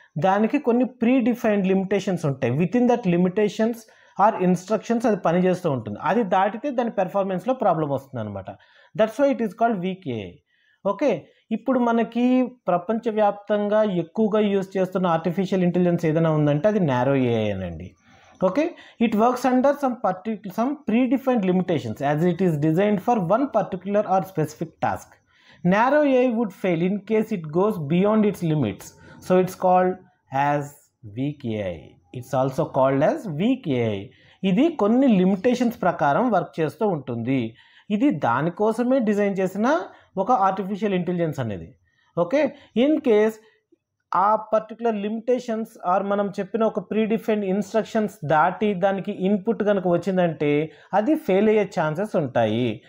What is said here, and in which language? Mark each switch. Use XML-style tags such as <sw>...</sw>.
<te>దానికి కొన్ని pre defined limitations ఉంటాయి.</te> <en>within that limitations or instructions</en> <te>అది పనిచేస్తూ ఉంటుంది. అది దాటితే దాని పెర్ఫార్మెన్స్లో ప్రాబ్లం వస్తుంది అనమాట.</te> <en>That's why it is called weak AI.</en> <te>Okay, ఇప్పుడు మనకి ప్రపంచవ్యాప్తంగా ఎక్కువగా యూజ్ చేస్తున్న ఆర్టిఫిషియల్ ఇంటెలిజెన్స్ ఏదైనా ఉందంటే అది నారో ఏఐ అనండి.</te> <en>Okay, it works under some predefined limitations as it is designed for one particular or specific task. Narrow AI would fail in case it goes beyond its limits, so it's called as weak AI. It's also called as weak AI.</en> <te>ఇది కొన్ని limitations ప్రకారం work చేస్తూ ఉంటుంది. ఇది దానికోసమే design చేసిన ఒక artificial intelligence అనేది. ఓకే, ఇన్ కేస్ ఆ పర్టికులర్ లిమిటేషన్స్ ఆర్ మనం చెప్పిన ఒక ప్రీడిఫైన్డ్ ఇన్స్ట్రక్షన్స్ దాటి దానికి ఇన్పుట్ కనుక వచ్చిందంటే అది ఫెయిల్ అయ్యే ఛాన్సెస్ ఉంటాయి.</te>